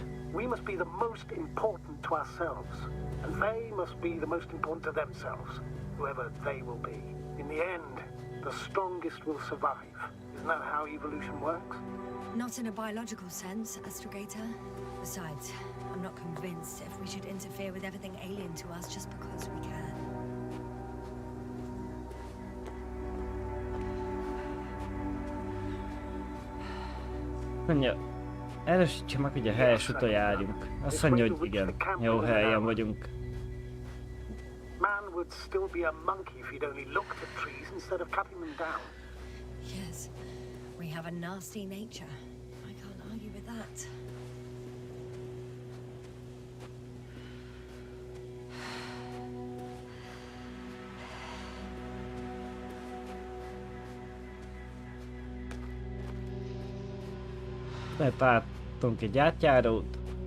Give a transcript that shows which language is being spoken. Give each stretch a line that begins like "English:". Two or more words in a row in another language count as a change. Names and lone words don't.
English: We must be the most important to ourselves, and they must be the most important to themselves, whoever they will be. In the end, the strongest will survive. Isn't that how evolution works? Not in a biological sense, Astrogator. Besides, I'm not convinced if we should interfere with everything alien to us just because we can.
Hungarian: Mondja, erősítse meg, hogy a helyes úton járjunk. Azt mondja, hogy igen, jó helyen vagyunk.
English: Man would still be a monkey if he'd only looked at trees instead of cutting them down. Yes, we have a nasty nature. I can't argue with that.
Hungarian: Betálltunk egy átjárót.